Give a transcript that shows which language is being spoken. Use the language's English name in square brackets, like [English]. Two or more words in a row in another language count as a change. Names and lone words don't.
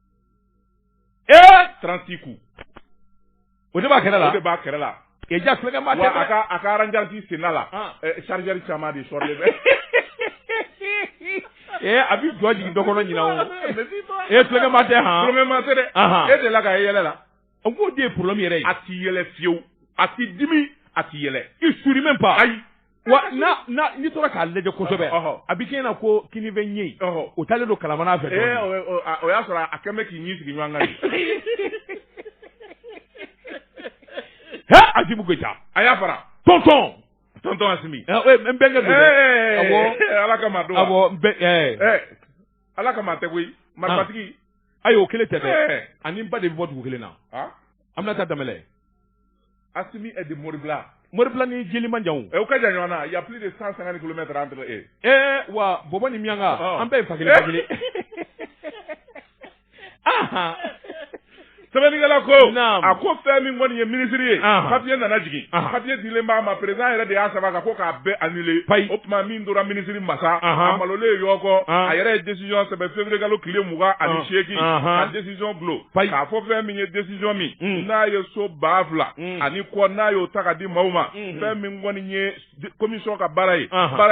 [Bambara] 36 coups o de b'a kɛrɛ la a ka aranjansi senna la chargeur caman de sɔrɔlen bɛ a bɛ jɔ jigin dɔ kɔnɔ ɲina o tulonkɛma tɛ tulonkɛma tɛ dɛ e de la ka yɛlɛ la n k'o de ye problème yɛrɛ ye a t'i yɛlɛ fiyewu a t'i dimi a t'i yɛlɛ i suri [French] même pas [Bambara] ayi wa n'i tora k'a lajɛ kosɛbɛ a bɛ kɛ ɲɛna ko kini bɛ ɲɛ o taalen don kalamana fɛ o y'a sɔrɔ a kɛn bɛ k'i ɲi sigi ɲɔgɔn kan Asimi Goyita a y'a fara tonton Asimi n bɛnkɛ don dɛ awɔ ala kama don awɔ ala kama tɛ koyi marifatigi ayi o kelen tɛ dɛ ani n ba de bɛ bɔ dugu kelen na Aminata Danbɛlɛ Asimi [French] est de [Bambara] Moribila ni jeli man jan o ka jan ɲɔgɔn na [French] il y a plus de 150 kilomètres entre eux [Bambara] wa bɔbɔ ni miyanka an bɛɛ ye fa kelen sɛbɛnnikɛla ko a ko fɛn min kɔni ye ministre ye papier nana jigin papier dilen b'a ma président yɛrɛ de y'a sɛbɛn kan ko k'a bɛɛ annulé o tuma min tora ministre masa a malolen yɔ kɔ a yɛrɛ ye décision sɛbɛn février kalo tile 28 ka décision bulo k'a fɔ fɛn min ye décision min n'a ye so 2000 ani kɔ n'a y'o ta ka di maaw ma fɛn min kɔni ye commission ka baara ye baara